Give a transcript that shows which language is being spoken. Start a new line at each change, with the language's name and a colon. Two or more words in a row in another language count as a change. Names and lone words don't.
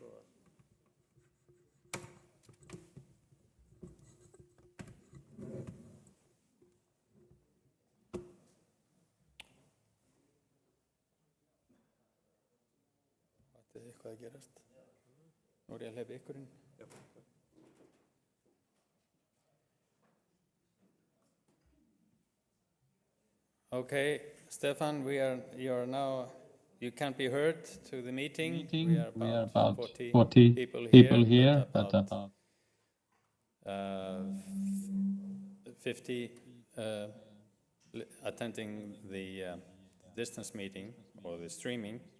Icelandic: Þetta er eitthvað að gerast. Nú er ég að hleypa ykkur inn.
English: Okay, Stefan, you are now, you can't be heard to the meeting. We are about 40 people here, but about 50 attending the distance meeting or the streaming.